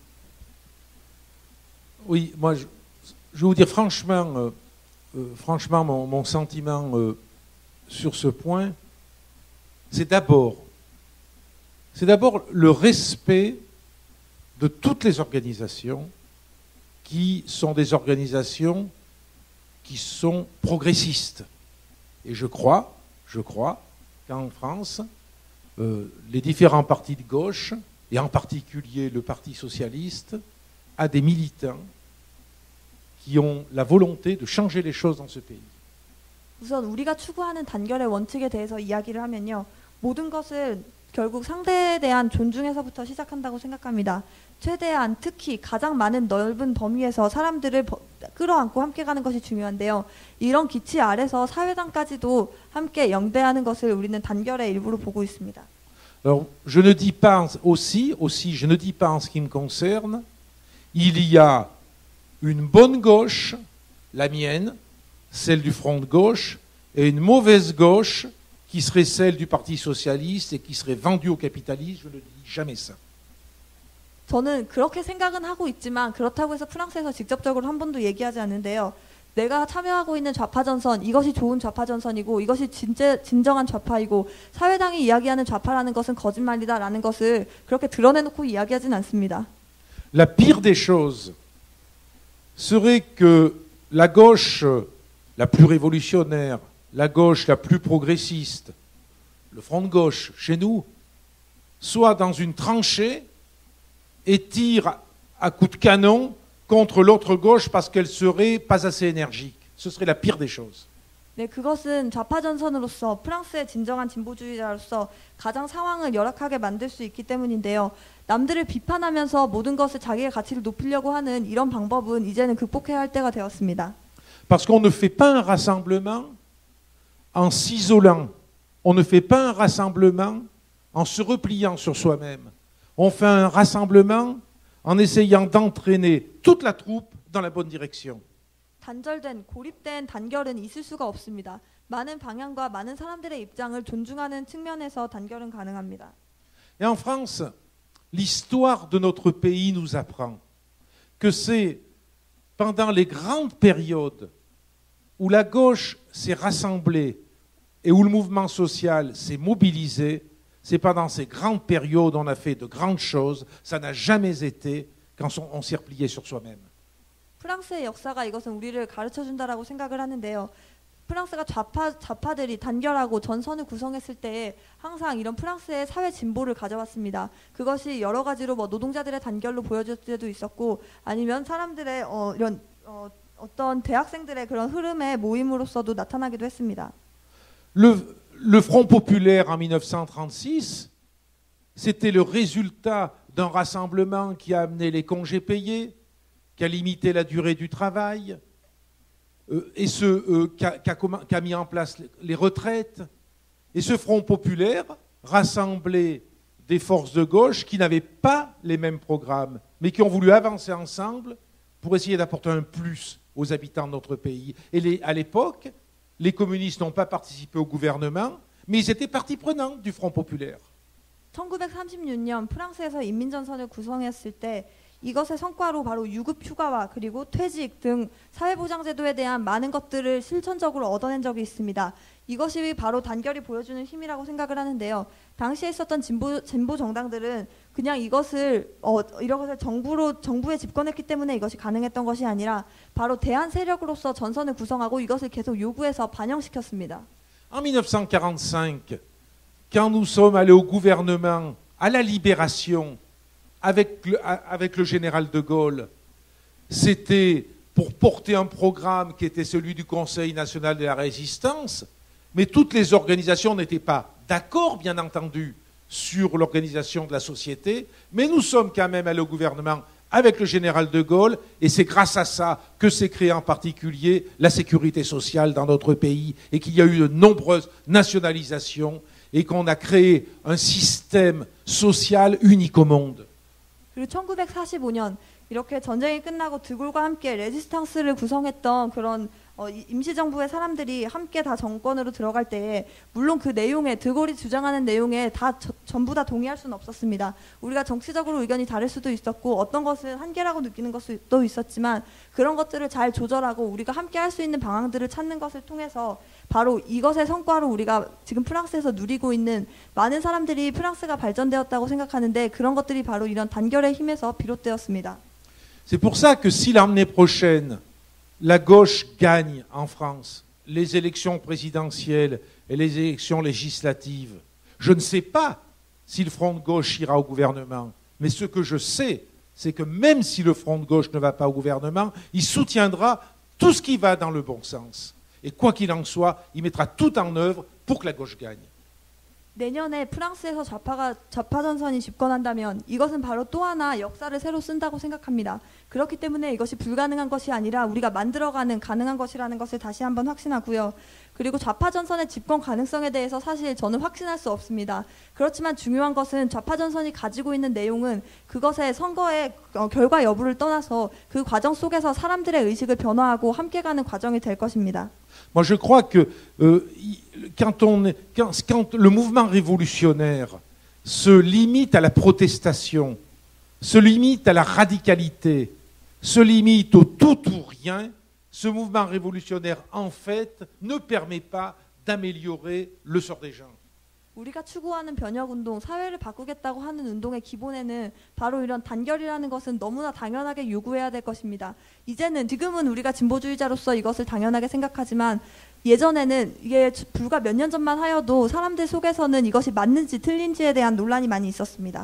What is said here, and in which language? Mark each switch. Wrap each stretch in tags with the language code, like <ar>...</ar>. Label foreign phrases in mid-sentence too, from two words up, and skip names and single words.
<fr>Oui, moi je vais vous dire franchement mon sentiment sur ce point, c'est d'abord le respect de toutes les organisations qui sont des organisations qui sont progressistes. Et je crois qu'en France, les différents partis de gauche et en particulier le Parti socialiste, a des militants qui ont la volonté de changer les choses dans ce pays.</fr> <ko>우선 우리가 추구하는 단결의 원칙에 대해서 이야기를 하면요. 모든 것은 결국 상대에 대한 존중에서부터 시작한다고 생각합니다. 최대한 특히 가장 많은 넓은 범위에서 사람들을 끌어안고 함께 가는 것이 중요한데요. 이런 기치 아래서 사회당까지도 함께 영대하는 것을 우리는 단결의 일부로 보고 있습니다.</ko> <fr>Alors, je ne dis pas aussi, je ne dis pas en ce qui me concerne, il y a une bonne gauche, la mienne, celle du Front de gauche, et une mauvaise gauche qui serait celle du Parti socialiste et qui serait vendue au capitalisme. Je ne dis jamais ça.</fr> <ko>저는 그렇게 생각은 하고 있지만 그렇다고 해서 프랑스에서 직접적으로 한 번도 얘기하지 않는데요. 내가 참여하고 있는 좌파 전선, 이것이 좋은 좌파 전선이고 이것이 진정한 좌파이고 사회당이 이야기하는 좌파라는 것은 거짓말이다라는 것을 그렇게 드러내놓고 이야기하진 않습니다.</ko> <fr>La pire des choses serait que la gauche la plus révolutionnaire, la gauche la plus progressiste, le front de gauche chez nous, soit dans une tranchée et tire à coups de canon contre l'autre gauche parce qu'elle serait pas assez énergique. Ce serait la pire des choses.</fr> <ko>네, 그것은 좌파 전선으로서 프랑스의 진정한 진보주의자로서 가장 상황을 열악하게 만들 수 있기 때문인데요. 남들을 비판하면서 모든 것을 자기의 가치를 높이려고 하는 이런 방법은 이제는 극복해야 할 때가 되었습니다.</ko> <fr>Parce qu'on ne fait pas un rassemblement en s'isolant. On ne fait pas un rassemblement en se repliant sur soi-même. On fait un rassemblement en essayant d'entraîner toute la troupe dans la bonne direction.</fr> <ko>단절된, 고립된 단결은 있을 수가 없습니다. 많은 방향과 많은 사람들의 입장을 존중하는 측면에서 단결은 가능합니다.</ko> <fr>Et en France, l'histoire de notre pays nous apprend que c'est pendant les grandes périodes où la gauche s'est rassemblée et où le mouvement social s'est mobilisé, c'est pendant ces grandes périodes où on a fait de grandes choses. Ça n'a jamais été quand on s'est replié sur soi-même.</fr> <ko>프랑스의 역사가 이것은 우리를 가르쳐준다라고 생각을 하는데요. 프랑스가 좌파들이 단결하고 전선을 구성했을 때에 항상 이런 프랑스의 사회 진보를 가져왔습니다. 그것이 여러 가지로 뭐 노동자들의 단결로 보여줄 때도 있었고 아니면 사람들의 이런 어떤 대학생들의 그런 흐름의 모임으로서도 나타나기도 했습니다.</ko> <fr>Le Front populaire en 1936, c'était le résultat d'un rassemblement qui a amené les congés payés, qui a limité la durée du travail, et qui a mis en place les retraites. Et ce Front populaire rassemblait des forces de gauche qui n'avaient pas les mêmes programmes, mais qui ont voulu avancer ensemble pour essayer d'apporter un plus aux habitants de notre pays. Et à l'époque, les communistes n'ont pas participé au gouvernement, mais ils étaient partie prenante du Front populaire.</fr> <ko>1936년 프랑스에서 인민전선을 구성했을 때 이것의 성과로 바로 유급 휴가와 그리고 퇴직 등 사회보장제도에 대한 많은 것들을 실천적으로 얻어낸 적이 있습니다. 이것이 바로 단결이 보여주는 힘이라고 생각을 하는데요. 당시에 있었던 진보 정당들은 그냥 이것을 정부에 집권했기 때문에 이것이 가능했던 것이 아니라 바로 대한 세력으로서 전선을 구성하고 이것을 계속 요구해서 반영시켰습니다.</ko> <fr>En 1945, quand nous sommes allés au gouvernement à la Libération avec le général de Gaulle, c'était pour porter un programme qui était celui du Conseil national de la résistance, mais toutes les organisations n'étaient pas d'accord, bien entendu, sur l'organisation de la société, mais nous sommes quand même allés au gouvernement avec le général de Gaulle, et c'est grâce à ça que s'est créée en particulier la sécurité sociale dans notre pays, et qu'il y a eu de nombreuses nationalisations, et qu'on a créé un système social unique au monde.</fr> <ko>그리고 1945년 이렇게 전쟁이 끝나고 드골과 함께 레지스탕스를 구성했던 그런 임시정부의 사람들이 함께 다 정권으로 들어갈 때에 물론 그 내용에 드골이 주장하는 내용에 전부 다 동의할 수는 없었습니다. 우리가 정치적으로 의견이 다를 수도 있었고 어떤 것은 한계라고 느끼는 것도 있었지만 그런 것들을 잘 조절하고 우리가 함께 할 수 있는 방향들을 찾는 것을 통해서 바로 이것의 성과로 우리가 지금 프랑스에서 누리고 있는 많은 사람들이 프랑스가 발전되었다고 생각하는데 그런 것들이 바로 이런 단결의 힘에서 비롯되었습니다.</ko> <fr>C'est pour ça que si l'année prochaine la gauche gagne en France les élections présidentielles et les élections législatives, je ne sais pas si le Front de gauche ira au gouvernement, Mais ce que je sais, c'est que même si le front de gauche ne va pas au gouvernement, il soutiendra tout ce qui va dans le bon sens. Et quoi qu'il en soit, il mettra tout en œuvre pour que la gauche gagne.</fr> <ko>내년에 프랑스에서 좌파 전선이 집권한다면 이것은 바로 또 하나 역사를 새로 쓴다고 생각합니다. 그렇기 때문에 이것이 불가능한 것이 아니라 우리가 만들어가는 가능한 것이라는 것을 다시 한번 확신하고요. 그리고 좌파 전선의 집권 가능성에 대해서 사실 저는 확신할 수 없습니다. 그렇지만 중요한 것은 좌파 전선이 가지고 있는 내용은 그것의 선거의 결과 여부를 떠나서 그 과정 속에서 사람들의 의식을 변화하고 함께 가는 과정이 될 것입니다.</ko> <fr>Moi, je crois que quand le mouvement révolutionnaire se limite à la protestation, se limite à la radicalité, se limite au tout ou rien, ce mouvement révolutionnaire, en fait, ne permet pas d'améliorer le sort des gens.</fr> <ko>우리가 추구하는 변혁운동, 사회를 바꾸겠다고 하는 운동의 기본에는 바로 이런 단결이라는 것은 너무나 당연하게 요구해야 될 것입니다. 지금은 우리가 진보주의자로서 이것을 당연하게 생각하지만 예전에는 이게 불과 몇 년 전만 하여도 사람들 속에서는 이것이 맞는지 틀린지에 대한 논란이 많이 있었습니다.</ko>